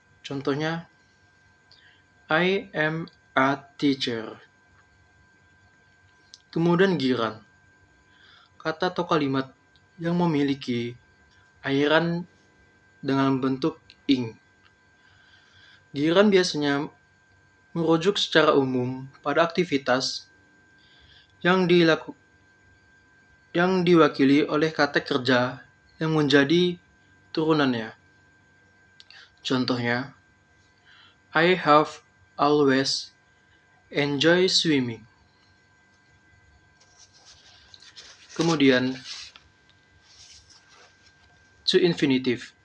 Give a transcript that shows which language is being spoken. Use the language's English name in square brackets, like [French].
[Indonesian] Contohnya, [English] I am a teacher. [Indonesian] Kemudian giran, kata atau kalimat yang memiliki akhiran dengan bentuk ing. Giran biasanya merujuk secara umum pada aktivitas yang diwakili oleh kata kerja yang menjadi turunannya. Contohnya, [English] I have always enjoyed swimming. [Indonesian] Kemudian, to infinitive.